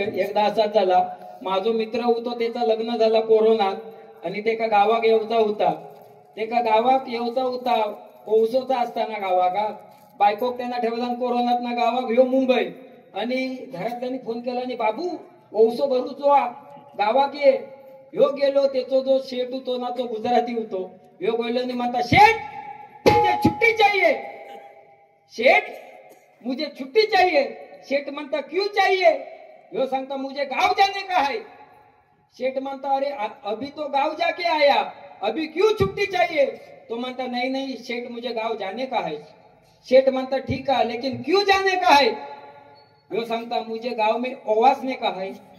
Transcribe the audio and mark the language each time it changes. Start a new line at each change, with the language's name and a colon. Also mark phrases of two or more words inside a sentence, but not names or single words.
Marathi: एकदा असाच झाला, माझा मित्र होतो, त्याचं लग्न झालं कोरोनात, आणि ते का गावाक येवचा होता. ते का गावाक येवचा होता, ओसोचा असताना गावाका बायकोक त्यांना ठेवला कोरोनात ना गावाक ह्यो मुंबई. आणि घरातल्यांनी फोन केला आणि बाबू ओसो भरूचो गावाक ये. ह्यो गेलो, त्याचो जो शेठ होतो ना तो गुजराती होतो. ह्यो बोललो आणि म्हणता,
Hindi: शेठ मुझे छुट्टी चाहिए. शेठ मुझे छुट्टी चाहिए.
Marathi: शेठ म्हणता
Hindi: क्यों चाहिए?
Marathi: ह्यो सांगता
Hindi: मुझे गांव जाने का है.
Marathi: शेठ म्हणता
Hindi: अरे अभी तो गांव जाके आया, अभी क्यों छुट्टी चाहिए?
Marathi: तो म्हणता
Hindi: नहीं नहीं शेठ मुझे गांव जाने का है.
Marathi: शेठ म्हणता
Hindi: ठीक है, लेकिन क्यों जाने का है? वो सांगता मुझे गांव में ओवासने का है.